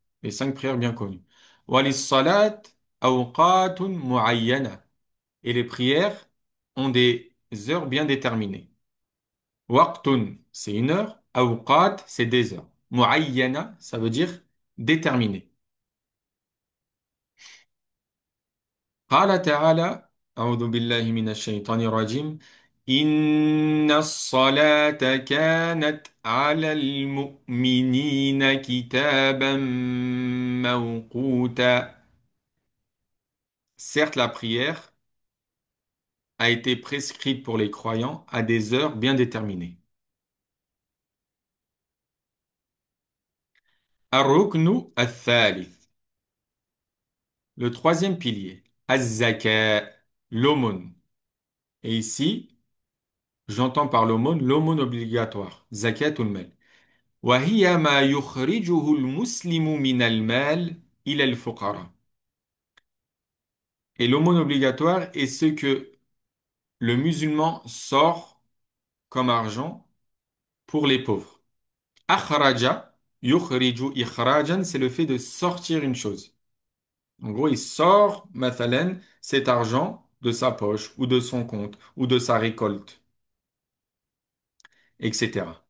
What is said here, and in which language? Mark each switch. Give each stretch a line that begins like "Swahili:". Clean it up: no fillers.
French: Les 5 prières bien connues.
Arabic: Walis salat awqatun muayyana.
French: Et les prières ont des heures bien déterminées. Waqtun, c'est une heure. Awqat, c'est des heures. Muayyana, ça veut dire déterminé.
Arabic: قال تعالى أعوذ بالله من الشيطان الرجيم إن الصلاة كانت على المؤمنين كتابا موقوتا.
French: Certes, la prière a été prescrite pour les croyants à des heures bien déterminées.
Arabic: الركن الثالث,
French: le troisième pilier. الزكاة, l'aumône. Et ici, j'entends par l'aumône obligatoire. Zakatul mal.
Arabic: وهي ما يخرجه المسلم من المال إلى الفقراء.
French: Et l'aumône obligatoire est ce que le musulman sort comme argent pour les pauvres.
Arabic: أخرج يخرج إخراجا,
French: c'est le fait de sortir une chose. En gros, il sort, مثلا, cet argent de sa poche ou de son compte ou de sa récolte, etc.